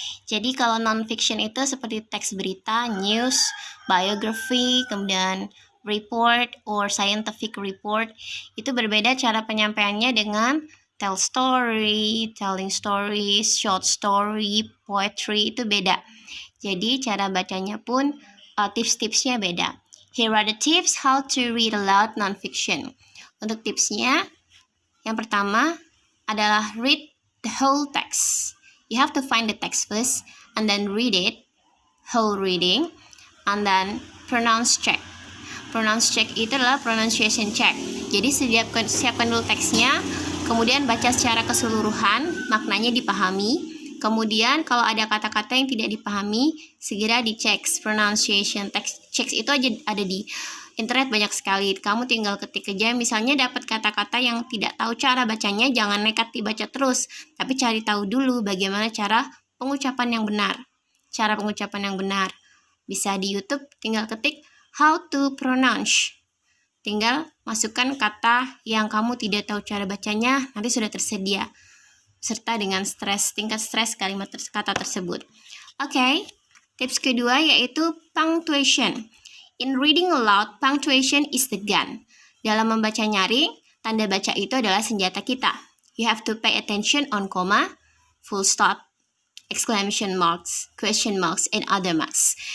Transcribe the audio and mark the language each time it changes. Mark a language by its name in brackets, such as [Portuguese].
[Indonesian] Jadi kalau non-fiction itu seperti teks berita, news, biography, kemudian report or scientific report, itu berbeda cara penyampaiannya dengan tell story, telling stories, short story, poetry itu beda. Jadi cara bacanya pun tips-tipsnya beda. [English] Here are the tips how to read aloud non-fiction. [Indonesian] Untuk tipsnya, yang pertama adalah [English] read the whole text. You have to find the text first and then read it, whole reading, and then pronounce check. [Indonesian] Pronounce check itu adalah pronunciation check. Jadi siapkan dulu teksnya, kemudian baca secara keseluruhan, maknanya dipahami. Kemudian kalau ada kata-kata yang tidak dipahami, segera dicek. Pronunciation text checks itu aja ada di internet banyak sekali. Kamu tinggal ketik aja, misalnya dapat kata-kata yang tidak tahu cara bacanya, jangan nekat dibaca terus, tapi cari tahu dulu bagaimana cara pengucapan yang benar. Cara pengucapan yang benar bisa di YouTube, tinggal ketik [English] how to pronounce. [Indonesian] Tinggal masukkan kata yang kamu tidak tahu cara bacanya, nanti sudah tersedia, serta dengan tingkat stres kata tersebut. Oke, tips kedua yaitu punctuation. [English] In reading aloud, punctuation is the gun. [Indonesian] Dalam membaca nyaring, tanda baca itu adalah senjata kita. [English] You have to pay attention on comma, full stop, exclamation marks, question marks, and other marks.